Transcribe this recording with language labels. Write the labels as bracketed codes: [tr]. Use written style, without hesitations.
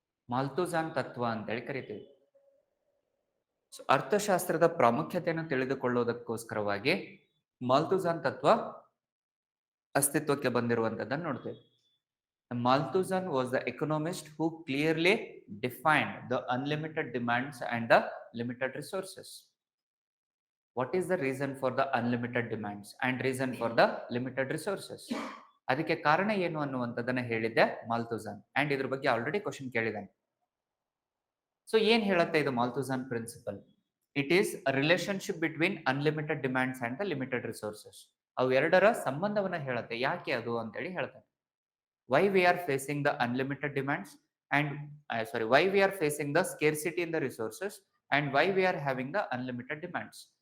[kn] ಮಾಲ್ಥೂಸಾನ್ ತತ್ವ ಅಂತೇಳಿ ಕರಿತೀವಿ. ಅರ್ಥಶಾಸ್ತ್ರದ ಪ್ರಾಮುಖ್ಯತೆಯನ್ನು ತಿಳಿದುಕೊಳ್ಳುವುದಕ್ಕೋಸ್ಕರವಾಗಿ ಮಾಲ್ಥೂಸಾನ್ ತತ್ವ ಅಸ್ತಿತ್ವಕ್ಕೆ ಬಂದಿರುವಂತದ್ದನ್ನು ನೋಡ್ತೇವೆ. [en] Malthussan was the economist who clearly defined the unlimited demands and the limited resources. What is the reason for the unlimited demands and reason for the limited resources? [kn] ಅದಕ್ಕೆ ಕಾರಣ ಏನು ಅನ್ನುವಂಥದ್ದನ್ನ ಹೇಳಿದ್ದೆ ಮಾಲ್ಥೂಸಾನ್. ಅಂಡ್ ಇದ್ರ ಬಗ್ಗೆ ಆಲ್ರೆಡಿ ಕ್ವಶನ್ ಕೇಳಿದ್ದಾನೆ. [en] so [kn] ಏನ್ ಹೇಳುತ್ತೆ ಇದು [en] Malthusian principle? It is a relationship between unlimited demands and the limited resources. [kn] ಅವೆರಡರ ಸಂಬಂಧವನ್ನ ಹೇಳುತ್ತೆ. ಯಾಕೆ ಅದು ಅಂತೇಳಿ ಹೇಳ್ತಾರೆ. [en] Why we are facing the unlimited demands and why we are facing the scarcity in the resources and why we are having the unlimited demands.